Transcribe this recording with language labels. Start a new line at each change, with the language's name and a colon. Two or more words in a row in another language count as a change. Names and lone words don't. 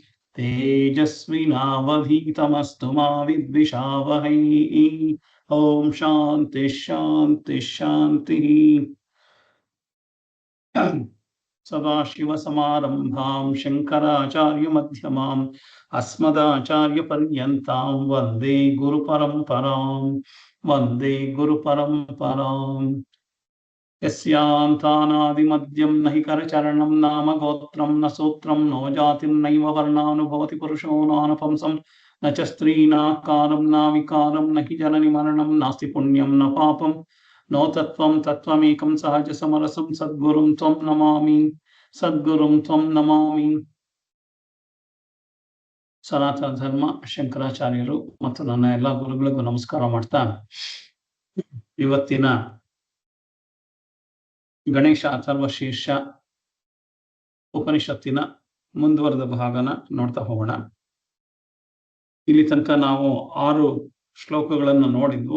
Sanskrit: ತೇಜಸ್ವಿನಾವಧೀತಮಸ್ತು ಮಾ ವಿದ್ವಿಷಾವಹೈ. ಓಂ ಶಾಂತಿ ಶಾಂತಿ ಶಾಂತಿ. ಸದಾಶಿವಸಮಾರಂಭಾಂ ಶಂಕರಾಚಾರ್ಯಮಧ್ಯಮಾಂ ಅಸ್ಮದಾಚಾರ್ಯಪರ್ಯಂತಾಂ ವಂದೇ ಗುರುಪರಂಪರಾಂ ವಂದೇ ಗುರುಪರಂಪರಾಂ. ಯಸ್ಯಾಂತಾನಾದಿಮದ್ಯಂ ನ ಹಿ ಕರಚರಣಂ ನಾಮ ಗೋತ್ರಂ ನ ಸೂತ್ರಂ ನೋ ಜಾತಿಂ ನೈವ ವರ್ಣಾನುಭವತಿ ಪುರುಷೋ ನಾನಪಂಸಂ ನ ಚ ಸ್ತ್ರೀನಾಕಾರಂ ನ ವಿಕಾರಂ ನ ಹಿ ಜನನಿ ಮರಣಂ ನಾಸ್ತಿ ಪುಣ್ಯಂ ನ ಪಾಪಂ ನೋ ತತ್ವಂ ತತ್ವಮೇಕಂ ಸಹಜ ಸಮರಸಂ ಸದ್ಗುರುಂ ತ್ವಂ ನಮಾಮಿ ಸದ್ಗುರುಂ ತ್ವಂ ನಮಾಮಿ.
Kannada: ಸನಾತನ ಧರ್ಮ ಶಂಕರಾಚಾರ್ಯರು ಮತ್ತು ನನ್ನ ಎಲ್ಲ ಗುರುಗಳಿಗೂ ನಮಸ್ಕಾರ ಮಾಡ್ತಾ ಇವತ್ತಿನ ಗಣೇಶ ಅಥರ್ವ ಶೀರ್ಷ ಉಪನಿಷತ್ತಿನ ಮುಂದುವರೆದ ಭಾಗನ ನೋಡ್ತಾ ಹೋಗೋಣ. ಇಲ್ಲಿ ತನಕ ನಾವು 6 ಶ್ಲೋಕಗಳನ್ನು ನೋಡಿದ್ವು.